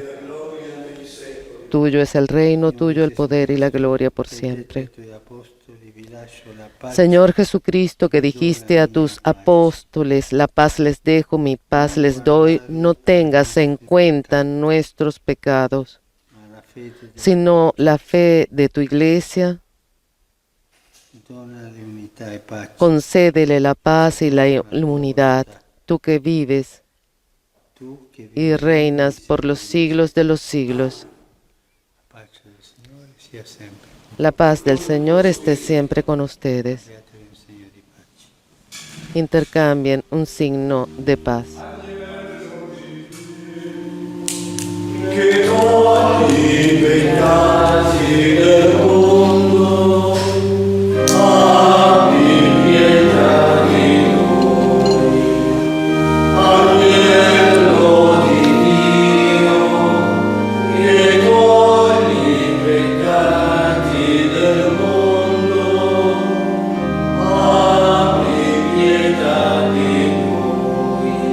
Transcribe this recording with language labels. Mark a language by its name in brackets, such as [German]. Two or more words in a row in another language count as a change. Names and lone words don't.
[Spanish] Tuyo es el reino, tuyo el poder y la gloria por siempre. Señor Jesucristo, que dijiste a tus apóstoles, la paz les dejo, mi paz les doy, no tengas en cuenta nuestros pecados, sino la fe de tu iglesia. [Italian] Donale unità e pace. [Spanish] Concédele la paz y la unidad, tú que vives [Italian] Tu che [Spanish] y reinas por los siglos de los siglos. [Italian] la pace del Signore sia sempre. [Spanish] La paz del Señor esté siempre con ustedes. [Italian] Beatevi un segno di pace. [Spanish] Intercambien un signo de paz. [Italian] Che togli i peccati del mondo, abbi pietà di noi. Agnello di Dio, che togli i peccati del mondo, abbi pietà di noi.